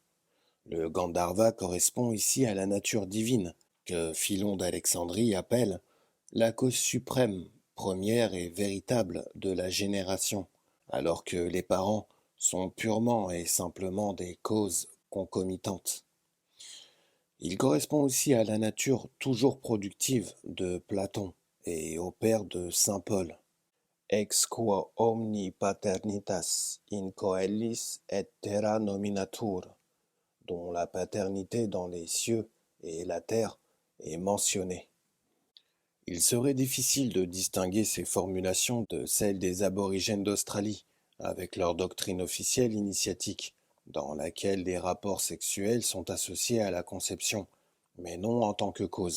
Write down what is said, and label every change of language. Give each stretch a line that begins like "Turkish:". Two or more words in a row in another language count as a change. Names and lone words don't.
French: Le Gandharva correspond ici à la nature divine, que Philon d'Alexandrie appelle la cause suprême, première et véritable de la génération, alors que les parents sont purement et simplement des causes concomitantes. Il correspond aussi à la nature toujours productive de Platon et au père de saint Paul.
Latin: Ex quo omni paternitas in coelis et terra nominatur,
French: dont la paternité dans les cieux et la terre est mentionnée. Il serait difficile de distinguer ces formulations de celles des aborigènes d'Australie, avec leur doctrine officielle initiatique, dans laquelle les rapports sexuels sont associés à la conception, mais non en tant que cause.